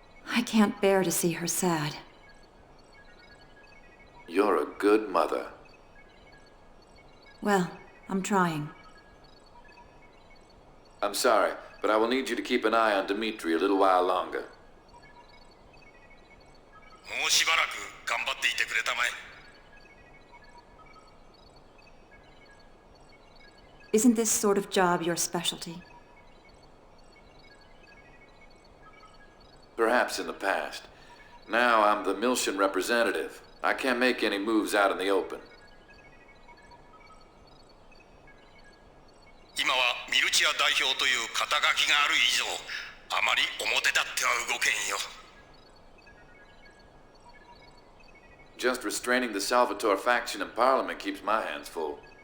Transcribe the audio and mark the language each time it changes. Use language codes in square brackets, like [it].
[en] I can't bear to see her sad. You're a good mother. Well, I'm trying. I'm sorry, but I will need you to keep an eye on Dimitri a little while longer. [ja] もうしばらく頑張っていてくれたまえ。 [en] Isn't this sort of job your specialty? Perhaps in the past. Now I'm the Miltian representative. I can't make any moves out in the open. [ja] 今はミルチア代表という肩書きがある以上、あまり表立っては動けんよ。 [en] Just restraining the Salvatore faction in Parliament keeps my hands full.